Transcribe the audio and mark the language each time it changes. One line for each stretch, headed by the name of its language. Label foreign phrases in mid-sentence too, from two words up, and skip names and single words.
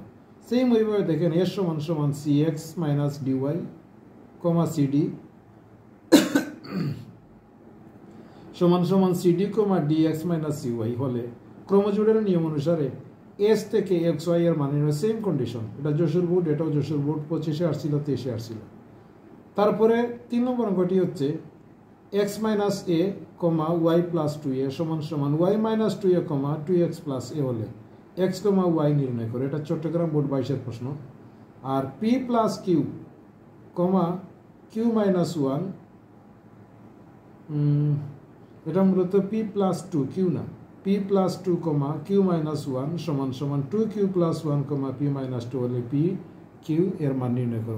Bangla: সেই মইভাবে দেখেন s = cx - dy, cd cd, dx - cy হলে ক্রমজোড়ের নিয়ম অনুসারে s থেকে xy এর মান নির্ণয়।
English: same condition,
Bangla: এটা যশোর বোর্ড, এটাও যশোর বোর্ড, 25-এ আসছিল, 23-এ আসছিল। তারপরে 3 নম্বর অঙ্কটি হচ্ছে x - a, y + 2a = y - 2a, 2x + a হলে x, y নির্ণয় করে। এটা চট্টগ্রাম বোর্ড 22-এর প্রশ্ন। আর p + q, q - 1, এটা মূলত p + 2, q না, p + 2, q - 1 = 2q + 1, p - 2 হলে p, q এর মান নির্ণয় করো।